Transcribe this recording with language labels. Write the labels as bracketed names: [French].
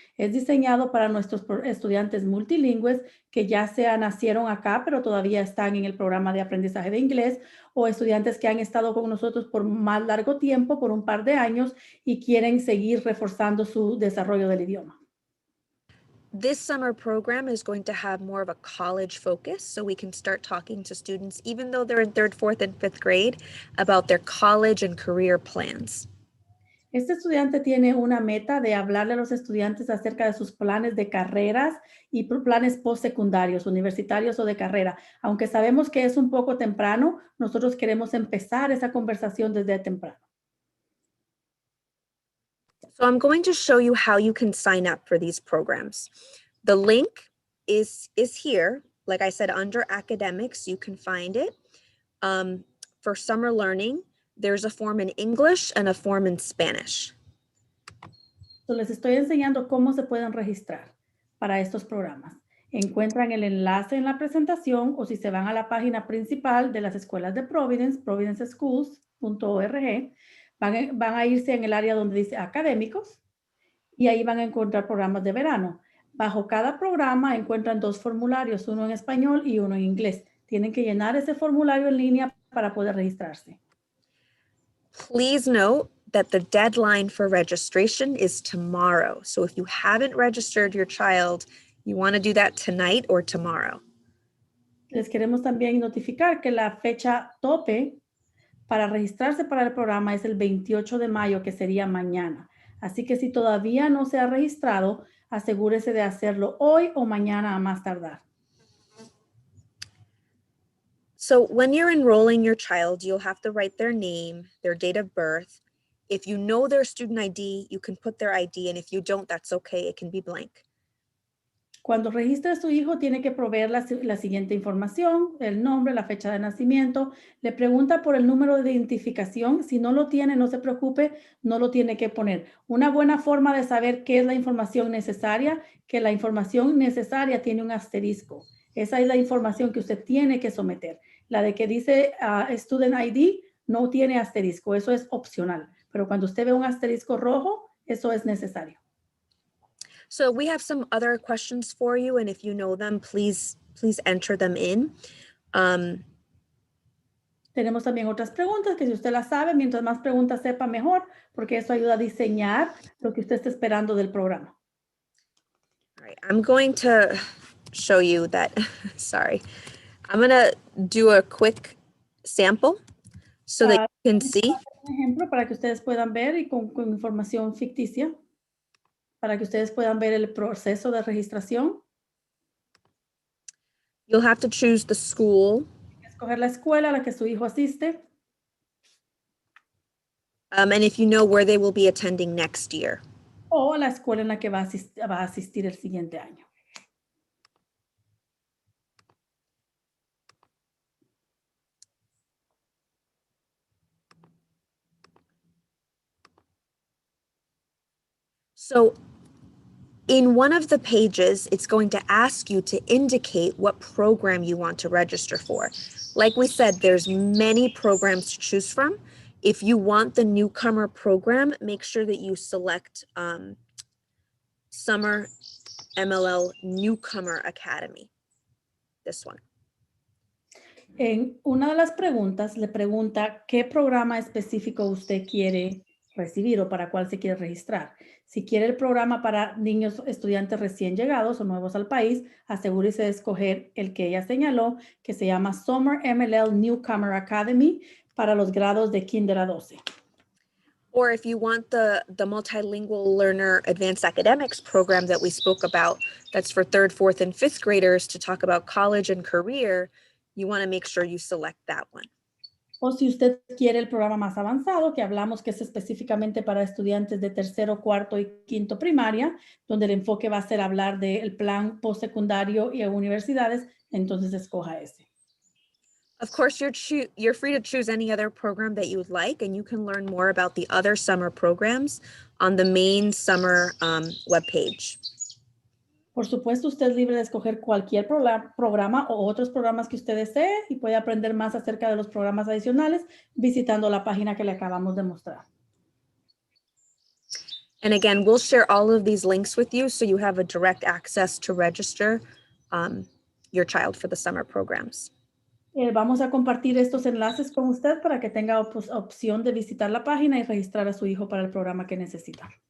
[Spanish] Es diseñado para nuestros estudiantes multilingües que ya nacieron acá, pero todavía están en el programa de aprendizaje de inglés, o estudiantes que han estado con nosotros por más largo tiempo, por un par de años, y quieren seguir reforzando su desarrollo del idioma. [English] This summer program is going to have more of a college focus, so we can start talking to students, even though they're in 3rd, 4th, and 5th grade, about their college and career plans. [Spanish] Este estudiante tiene una meta de hablarle a los estudiantes acerca de sus planes de carreras y planes postsecundarios, universitarios o de carrera. Aunque sabemos que es un poco temprano, nosotros queremos empezar esa conversación desde temprano. [English] So I'm going to show you how you can sign up for these programs. The link is here. Like I said, under academics, you can find it. For summer learning, there's a form in English and a form in Spanish. [Spanish] So les estoy enseñando cómo se pueden registrar para estos programas. Encuentran el enlace en la presentación o si se van a la página principal de las escuelas de Providence, providenceschools.org, van a irse en el área donde dice académicos y ahí van a encontrar programas de verano. Bajo cada programa encuentran 2 formularios, uno en español y uno en inglés. Tienen que llenar ese formulario en línea para poder registrarse. [English] Please note that the deadline for registration is tomorrow. So if you haven't registered your child, you want to do that tonight or tomorrow. [Spanish] Les queremos también notificar que la fecha tope para registrarse para el programa es el 28 de mayo, que sería mañana. Así que si todavía no se ha registrado, asegúrese de hacerlo hoy o mañana a más tardar. [English] So when you're enrolling your child, you'll have to write their name, their date of birth. If you know their student ID, you can put their ID, and if you don't, that's okay. It can be blank. [Spanish] Cuando registre a su hijo, tiene que proveer la siguiente información: el nombre, la fecha de nacimiento. Le pregunta por el número de identificación. Si no lo tiene, no se preocupe, no lo tiene que poner. Una buena forma de saber qué es la información necesaria, que la información necesaria tiene un asterisco. Esa es la información que usted tiene que someter. La de que dice Student ID no tiene asterisco, eso es opcional. Pero cuando usted ve un asterisco rojo, eso es necesario. [English] So we have some other questions for you, and if you know them, please enter them in. [Spanish] Tenemos también otras preguntas que si usted las sabe, mientras más preguntas sepa mejor, porque eso ayuda a diseñar lo que usted está esperando del programa. [English] All right, I'm going to show you that, sorry. I'm gonna do a quick sample so that you can see. [Spanish] Un ejemplo para que ustedes puedan ver y con información ficticia, para que ustedes puedan ver el proceso de registración. [English] You'll have to choose the school. [Spanish] Escoger la escuela a la que su hijo asiste. [English] And if you know where they will be attending next year. [Spanish] O la escuela en la que va a asistir el siguiente año. [English] So in one of the pages, it's going to ask you to indicate what program you want to register for. Like we said, there's many programs to choose from. If you want the Newcomer program, make sure that you select Summer MLL Newcomer Academy, this one. [Spanish] En una de las preguntas le pregunta qué programa específico usted quiere recibir o para cuál se quiere registrar. Si quiere el programa para niños estudiantes recién llegados o nuevos al país, asegúrese de escoger el que ella señaló, que se llama Summer MLL Newcomer Academy para los grados de kinder a 12. [English] Or if you want the multilingual learner advanced academics program that we spoke about, that's for 3rd, 4th, and 5th graders to talk about college and career, you want to make sure you select that one. [Spanish] O si usted quiere el programa más avanzado, que hablamos que es específicamente para estudiantes de 3º, 4º y 5º primaria, donde el enfoque va a ser hablar del plan postsecundario y universidades, entonces escoja ese. [English] Of course, you're free to choose any other program that you would like, and you can learn more about the other summer programs on the main summer webpage. [Spanish] Por supuesto, usted es libre de escoger cualquier programa o otros programas que usted desee y puede aprender más acerca de los programas adicionales visitando la página que le acabamos de mostrar. [English] And again, we'll share all of these links with you so you have a direct access to register your child for the summer programs. [Spanish] Vamos a compartir estos enlaces con usted para que tenga opción de visitar la página y registrar a su hijo para el programa que necesita.